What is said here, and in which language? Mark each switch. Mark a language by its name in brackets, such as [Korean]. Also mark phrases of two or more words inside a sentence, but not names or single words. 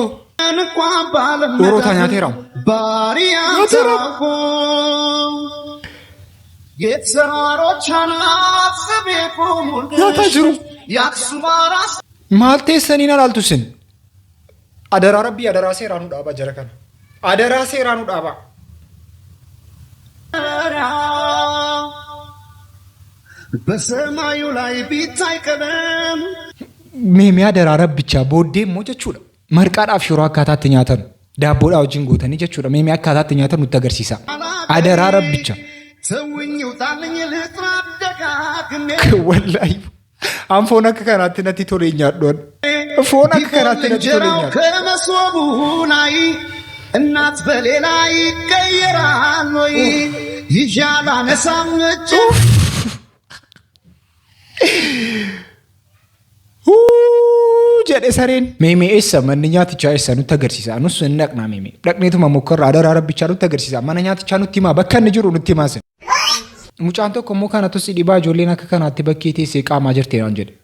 [Oromo] Horotaa nyaateera. Nyaataa jiru. Maal teessanii alaaltu sin? Adaraa Rabbii adaraa seeraanuu dhaabaa jara kana. Adaraa seeraanuu dhaabaa. [Amharic] በሰማዩ ላይ ቢታይ ቀለም [Oromo] Meemee adaraa Rabbichaa booddee immoo jechuudha. Marqaadhaaf shiroo akkaataatti nyaatan daabboodhaa wajjin gootanii jechuudha. Meemee akkaataatti nyaatan nutti agarsiisa. Adaraa Rabbichaa. [Amharic] ተውኝ ውጣልኝ ልጥራ ደጋግሜ [Oromo] Wallaahi. An foon akka kanaatti natti tolee nyaadhoon. Foon akka kanaatti natti tolee nyaadhoon. [Amharic] ከመሶቡ ላይ እናት በሌላ ይቀየራል ወይ ይዣላ ነሳም እጅ [Oromo] jedhe sareen. Meemee eessa manni nyaatichaa eessa nutti agarsiisa. Nus hin dhaqnaa meemee. Dhaqneetuma mukkarra adaraa Rabbichaa nutti agarsiisa. Mana nyaatichaa nutti himaa bakka inni jiru nutti himaa. Mucaan tokko immoo kanatu si dhibaa ijoolleen akka kanaatti bakkee teessee qaamaa jirtee naan jedhe.